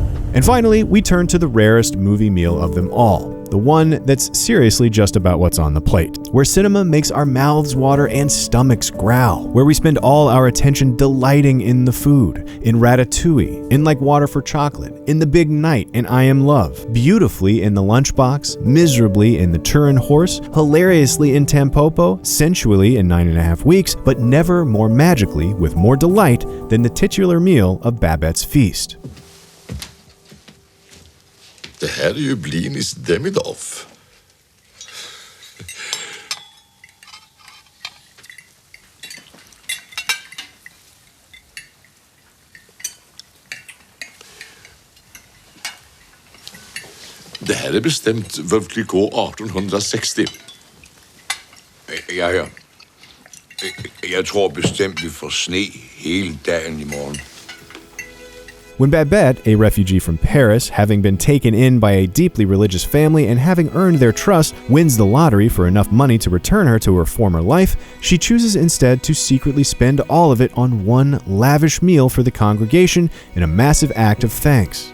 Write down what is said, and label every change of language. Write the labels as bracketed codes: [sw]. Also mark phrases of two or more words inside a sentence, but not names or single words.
[en] And finally, we turn to the rarest movie meal of them all, the one that's seriously just about what's on the plate, where cinema makes our mouths water and stomachs growl, where we spend all our attention delighting in the food, in Ratatouille, in Like Water for Chocolate, in The Big Night, in I Am Love, beautifully in The Lunchbox, miserably in The Turin Horse, hilariously in Tampopo, sensually in 9.5 Weeks, but never more magically with more delight than the titular meal of Babette's feast. [sv] Det här är ju Blinis demidoff. Det här är bestämt Veuve Clicquot 1860. Ja. [da] Jeg tror bestemt, vi får sne hele dagen i morgen. [en] When Babette, a refugee from Paris, having been taken in by a deeply religious family and having earned their trust, wins the lottery for enough money to return her to her former life, she chooses instead to secretly spend all of it on one lavish meal for the congregation in a massive act of thanks.